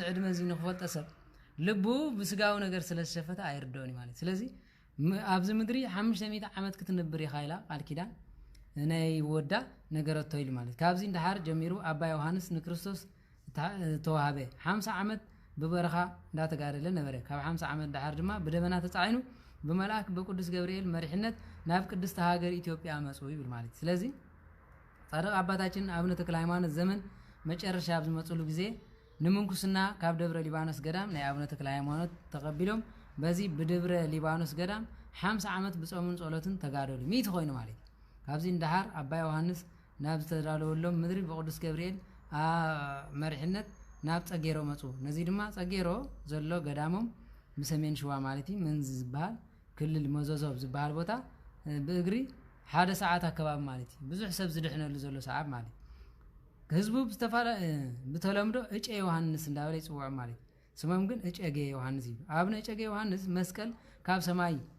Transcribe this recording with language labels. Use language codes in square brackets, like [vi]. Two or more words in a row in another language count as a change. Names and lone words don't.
[ti] ዕድመ እዚ ንኽፈልጠ ሰብ ልቡ ብስጋዊ ነገር ስለዝሸፈተ ኣይርድኦን ማለት ስለዚ ኣብዚ ምድሪ 500 ዓመት ክትነብር ኢኻ ኢላ ቃል ኪዳን ናይ ወዳ ነገረቶ ኢሉ ማለት ካብዚ እንዳሓር ጀሚሩ ኣባ ዮሐንስ ንክርስቶስ ተዋሃበ 50 ዓመት በበረኻ እንዳተጋደለ ነበረ ካብ 50 ዓመት እንዳሓር ድማ በደመና ተጻዒኑ በመልአክ በቅዱስ ገብርኤል መሪሕነት ናብ ቅድስት ሃገር ኢትዮጵያ መጽኡ ይብል ማለት ስለዚ ጻድቅ አባታችን አቡነ ተክለ ሃይማኖት ዘመን መጨረሻ ብዝመጽሉ ጊዜ ንምንኩስና ካብ ደብረ ሊባኖስ ገዳም ናይ አቡነ ተክለ ሃይማኖት ተቀቢሎም በዚ በደብረ ሊባኖስ ገዳም 50 ዓመት ብጾሙን ጸሎትን ተጋደሉ ሚት ኮይኑ ማለት ካብዚ እንዳሃር አባ ዮሐንስ ናብ ዝተዳለወሎም ምድሪ በቅዱስ ገብርኤል መሪሕነት ናብ ጸጌሮ መጹ ነዚ ድማ ጸጌሮ ዘሎ ገዳሞም በሰሜን ሸዋ ማለት ምን ዝበሃል ክልል መዘዞብ ዝበሃል ቦታ በእግሪ ሓደ ሰዓት አከባቢ ማለት ብዙሕ ሰብ ዝድሕነሉ ዘሎ ሰዓት ማለት ህዝቡ በተለምዶ እጨ ዮሐንስ እንዳበለ ይጽውዕ ማለት ስሞም ግን እጨጌ ዮሐንስ ይባል አቡነ እጨጌ ዮሐንስ መስቀል ካብ ሰማይ